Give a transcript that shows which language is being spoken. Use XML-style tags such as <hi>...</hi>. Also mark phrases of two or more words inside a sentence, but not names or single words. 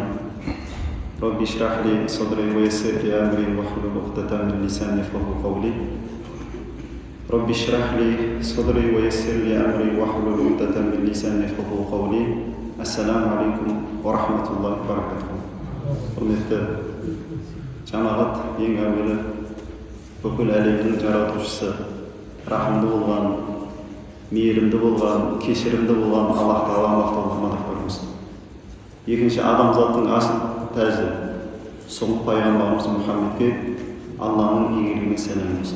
<ar>رب اشرح لي صدري ويسر لي أمري واحلل عقدة من لساني يفقهوا قولي. رب اشرح لي صدري ويسر لي أمري واحلل عقدة من لساني يفقهوا قولي. السلام عليكم ورحمة الله وبركاته.</ar> <kk>Құрметті жамағат, ең әуелі бүкіл әлемнің жаратушысы, рахымды болған, мейірімді болған, кешірімді болған Аллах Тағала мақтауына мадақ болсын. Екінші, адамзаттың асыл тәжі, соңғы пайғамбарымыз Мұхаммедке Алланың игілігіне сәлем болсын.</kk>